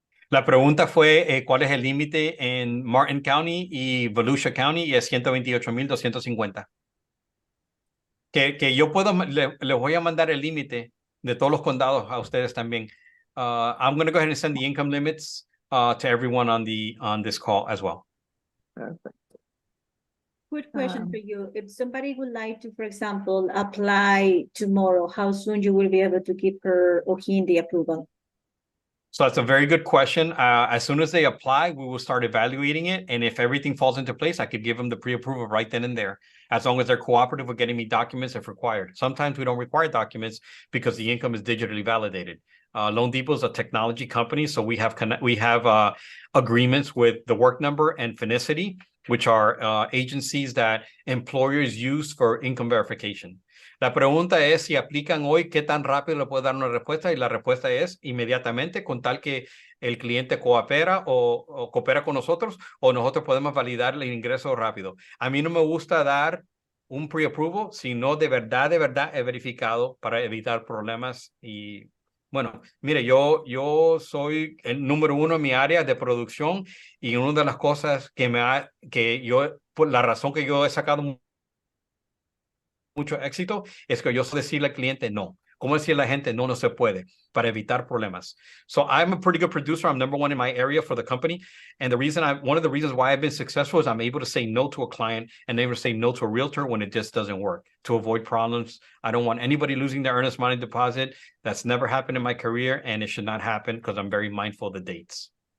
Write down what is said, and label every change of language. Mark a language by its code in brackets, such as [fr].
[es] La pregunta fue, ¿cuál es el límite en Martin County y Volusia County? Y es 128,250. Que yo puedo, les voy a mandar el límite de todos los condados a ustedes también. [en] I'm going to go ahead and send the income limits to everyone on this call as well. Perfect. Quick question for you. If somebody would like to, for example, apply tomorrow, how soon you will be able to give her or him the approval? So that's a very good question. As soon as they apply, we will start evaluating it. And if everything falls into place, I could give them the pre-approval right then and there, as long as they're cooperative with getting me documents if required. Sometimes we don't require documents because the income is digitally validated. Loan Depot is a technology company, so we have agreements with the Work Number and Finicity, which are agencies that employers use for income verification. [es] La pregunta es si aplican hoy, ¿qué tan rápido le puedo dar una respuesta? Y la respuesta es inmediatamente, con tal que el cliente coopera o coopera con nosotros, o nosotros podemos validar el ingreso rápido. A mí no me gusta dar un pre-approval, sino de verdad he verificado para evitar problemas. Y bueno, mire, yo soy el número uno en mi área de producción, y una de las cosas por la razón que yo he sacado mucho éxito es que yo sé decirle al cliente no. ¿Cómo decirle a la gente no se puede para evitar problemas? [en] So I'm a pretty good producer. I'm number one in my area for the company. And one of the reasons why I've been successful is I'm able to say no to a client and able to say no to a realtor when it just doesn't work, to avoid problems. I don't want anybody losing their earnest money deposit. That's never happened in my career, and it should not happen because I'm very mindful of the dates.